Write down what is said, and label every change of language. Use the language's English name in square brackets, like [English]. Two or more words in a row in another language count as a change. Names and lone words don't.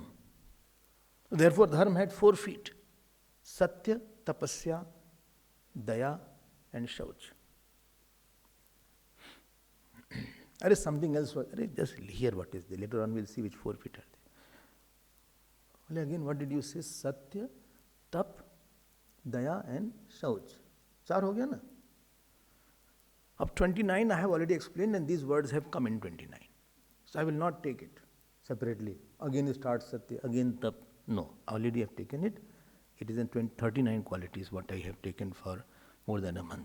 [English] Therefore, dharma had 4 feet. [Hindi] Satya, tapasya, daya [English] and shauch. There is something else. Just hear what is there. Later on we'll see which 4 feet are there. Again, what did you say? [Hindi] Satya, tap, daya and shauch. [English] 4 ho gaya na? Up 29 I have already explained, and these words have come in 29. So I will not take it separately. Again it starts satya, again tap. No, already I have taken it. It is in 39 qualities what I have taken for more than a month.